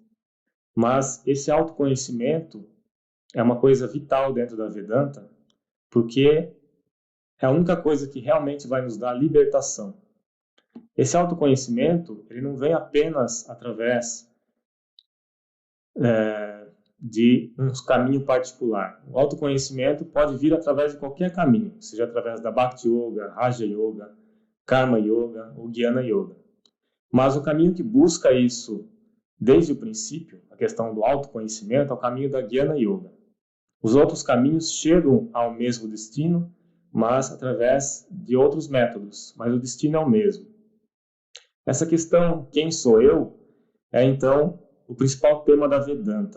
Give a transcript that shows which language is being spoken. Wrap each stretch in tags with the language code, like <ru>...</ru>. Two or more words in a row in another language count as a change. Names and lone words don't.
<pt>Mas esse autoconhecimento é uma coisa vital dentro da Vedanta, porque é a única coisa que realmente vai nos dar libertação. Esse autoconhecimento, ele não vem apenas através de um caminho particular. O autoconhecimento pode vir através de qualquer caminho, seja através da Bhakti Yoga, Raja Yoga, Karma Yoga ou Jnana Yoga. Mas o caminho que busca isso desde o princípio, a questão do autoconhecimento, é o caminho da Jnana Yoga. Os outros caminhos chegam ao mesmo destino, mas através de outros métodos, mas o destino é o mesmo. Essa questão, quem sou eu, é então o principal tema da Vedanta.</pt>